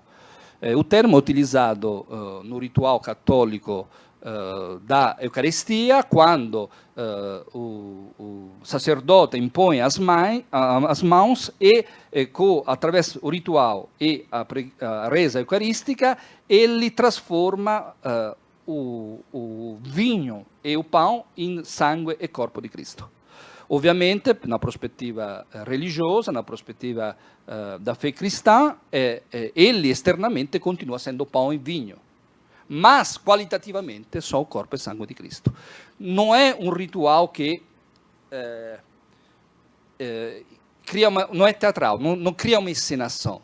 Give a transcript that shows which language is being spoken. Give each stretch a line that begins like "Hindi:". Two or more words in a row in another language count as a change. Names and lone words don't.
Portuguese: O termo é utilizado no ritual católico da Eucaristia, quando o sacerdote impõe as mãos e, através do ritual e a reza eucarística, ele transforma o vinho e o pão em sangue e corpo de Cristo. Ovviamente, na
Italian: prospettiva religiosa,
Portuguese: na prospettiva da fé cristã, ele externamente continua sendo pão e vinho, mas qualitativamente só o corpo e sangue de Cristo. Não é um ritual que não é teatral, não cria uma encenação.